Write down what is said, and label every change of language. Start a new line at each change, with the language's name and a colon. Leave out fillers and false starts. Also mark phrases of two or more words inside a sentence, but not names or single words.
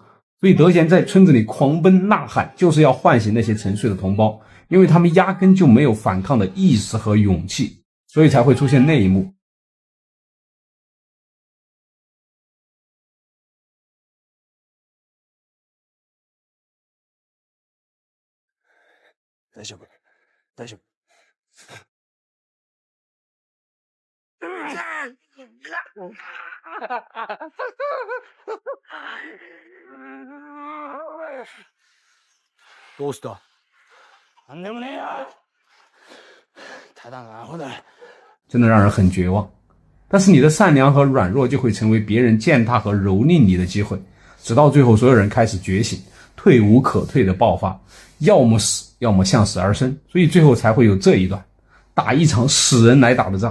Chinese: 所以德贤在村子里狂奔呐喊，就是要唤醒那些沉睡的同胞，因为他们压根就没有反抗的意识和勇气，所以才会出现那一幕。
Japanese: 大丈夫大丈夫。どうした？なんでもねえよ。ただのアホだ。
Chinese: 真的让人很绝望。但是你的善良和软弱就会成为别人践踏和蹂躏你的机会，直到最后所有人开始觉醒，退无可退的爆发，要么死，要么向死而生。所以最后才会有这一段，打一场死人来打的仗。